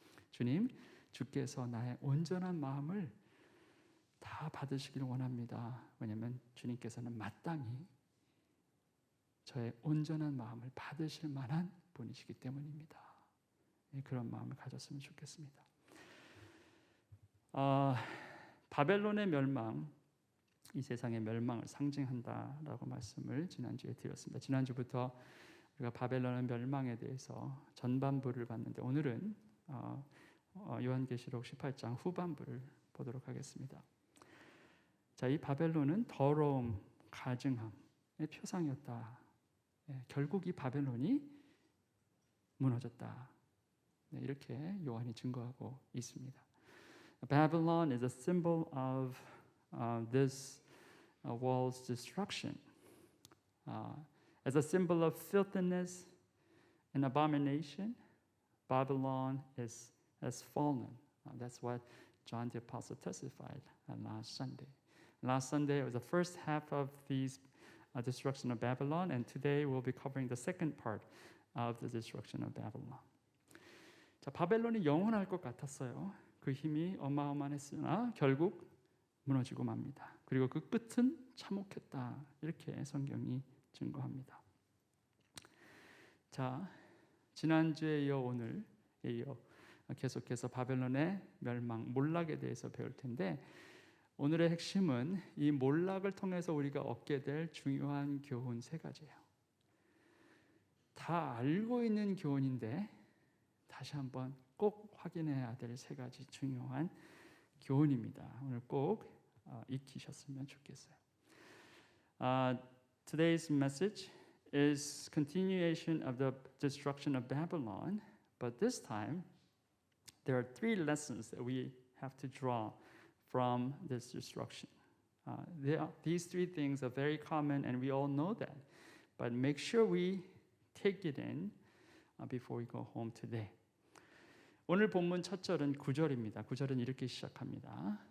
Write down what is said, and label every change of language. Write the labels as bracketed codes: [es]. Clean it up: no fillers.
[ko] 주님, 주께서 나의 온전한 마음을 다 받으시기를 원합니다. 왜냐하면 주님께서는 마땅히 저의 온전한 마음을 받으실 만한 분이시기 때문입니다. 그런 마음을 가졌으면 좋겠습니다. 바벨론의 멸망, 이 세상의 멸망을 상징한다라고 말씀을 지난주에 드렸습니다. 지난주부터 우리가 바벨론의 멸망에 대해서 전반부를 봤는데 오늘은 요한계시록 18장 후반부를 보도록 하겠습니다. 자, 이 바벨론은 더러움, 가증함의 표상이었다. 결국 이 바벨론이 무너졌다. 이렇게 요한이 증거하고 있습니다. [en] Babylon is a symbol of this world's destruction. As a symbol of filthiness and abomination, Babylon has fallen. That's what John the Apostle testified last Sunday. Last Sunday was the first half of the destruction of Babylon, and today we'll be covering the second part of the destruction of Babylon. [ko] 자, 바벨론이 영원할 것 같았어요. 그 힘이 어마어마했으나 결국 무너지고 맙니다. 그리고 그 끝은 참혹했다. 이렇게 성경이 증거합니다. 자, 지난주에 이어 오늘 이어 계속해서 바벨론의 멸망, 몰락에 대해서 배울 텐데 오늘의 핵심은 이 몰락을 통해서 우리가 얻게 될 중요한 교훈 3가지예요. 다 알고 있는 교훈인데 다시 한번 꼭 확인해야 될 3가지 중요한 교훈입니다. 오늘 꼭 익히셨으면 좋겠어요. [en] Today's message is continuation of the destruction of Babylon, but this time there are 3 lessons that we have to draw from this destruction. These three things are very common and we all know that. But make sure we take it in before we go home today. [ko] 오늘 본문 첫 절은 9절입니다. 9절은 이렇게 시작합니다.